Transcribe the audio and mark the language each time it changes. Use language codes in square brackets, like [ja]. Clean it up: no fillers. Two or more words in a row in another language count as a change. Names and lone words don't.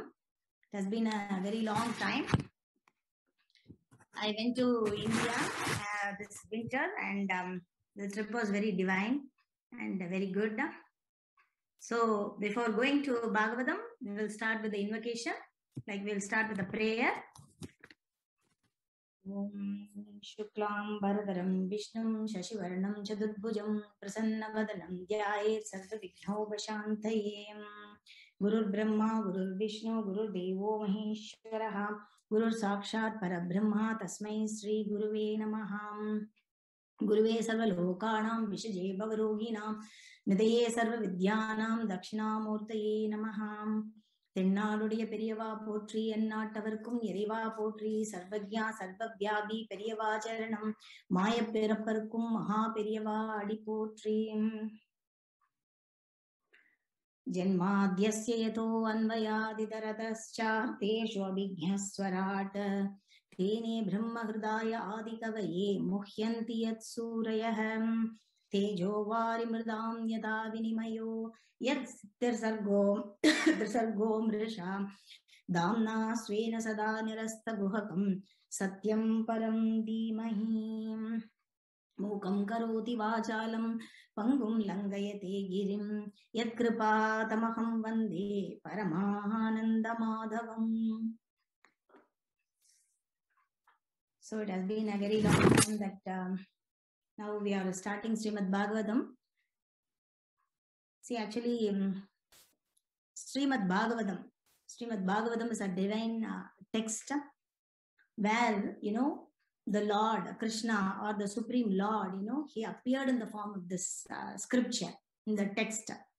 [en] It has been a very long time. I went to India this winter and the trip was very divine and very good. So before going to Bhagavatam, we will start with the invocation. We'll start with the prayer. [sa] ॐ शुक्लां बरधरं विष्णुं शशिवर्णं चतुर्भुजं प्रसन्नवदनं ध्यायेत् सर्वविघ्नोपशान्तये गुरुर् ब्रह्मा गुरुर् विष्णुर् गुरुर् देवो महेश्वरः गुरुः साक्षात् परब्रह्म तस्मै श्री गुरवे नमः गुरवे सर्व लोकानां भिषजे भवरोगिणां निधये सर्व विद्यानां दक्षिणामूर्तये नमः [ta] தென்னாடுடைய பெரியவா போற்றி எந்நாட்டவர்க்கும் இறைவா போற்றி சர்வஜ்ஞா சர்வவ்யாபி பெரியவா சரணம் மாயப்பிறப்பருக்கும் மகா பெரியவா அடி போற்றி [sa] जन्माद्यस्य यतो अन्वयादितरतश्चार्थेषु अभिज्ञस्वराट् तेने ब्रह्महृदाय आदिकवये मुह्यन्ति यत् सूरयः तेजो वारिमृदां यदा विनिमयो यत्सर्गो मृषा दाम्ना स्वेन सदा निरस्तगुहकं सत्यं परं धीमहि मूकं करोति वाचालं पङ्गुं लङ्घयते गिरिं यत्कृपातमहं वन्दे परमानन्दमाधवम्. [en] So it has been a very long time that now we are starting Srimad Bhagavatam. See, actually, Srimad Bhagavatam is a divine text where, the Lord, Krishna or the Supreme Lord, he appeared in the form of this scripture, in the text.